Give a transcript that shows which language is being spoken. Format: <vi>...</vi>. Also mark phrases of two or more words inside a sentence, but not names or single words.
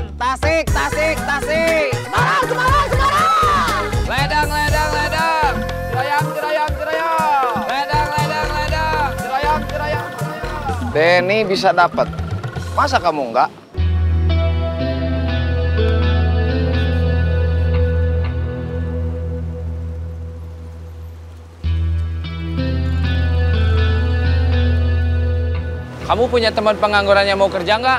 <id>Tasik, tasik, tasik. Semarang, Semarang, Semarang. Ledang, ledang, ledang. Ciroyam, ciroyam, ciroyam. Ledang, ledang, ledang. Ciroyam, ciroyam, ciroyam. Denny bisa dapat. Masa kamu enggak? Kamu punya teman pengangguran yang mau kerja nggak?</id>